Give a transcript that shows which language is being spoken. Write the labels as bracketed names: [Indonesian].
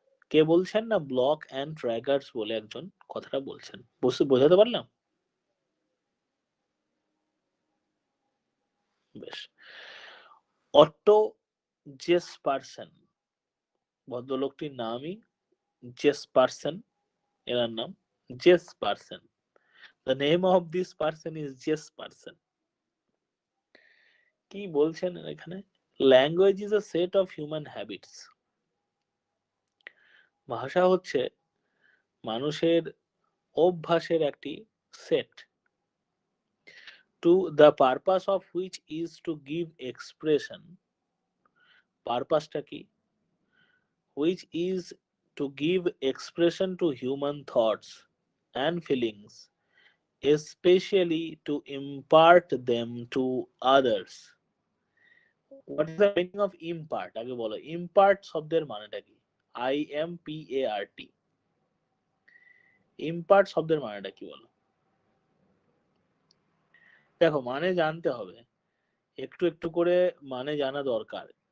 [Bangla] কে বলছেন না block and ট্র্যাগার্স বলে একজন কথাটা বলছেন, বোঝাতে পারলাম? বেশ। অটো জেসপারসন, ভদ্রলোকটির নামই জেসপারসন, এনার নাম জেসপারসন। [English] The name of this person is Jespersen. [Bangla] কি বলছেন এখানে? [English] Language is a set of human habits। [Bangla] ভাষা হচ্ছে মানুষের অভ্যাসের একটি set, [English] to the purpose of which is to give expression, [Bangla] পারপাসটা কি, [English] which is to give expression to human thoughts and feelings, especially to impart them to others। What is the meaning of impart? [Bangla] আগে বলো impart শব্দের মানেটা কি? IMPART, impart শব্দের মানেটা কি বলো? দেখো মানে জানতে হবে, একটু একটু করে মানে জানা দরকার।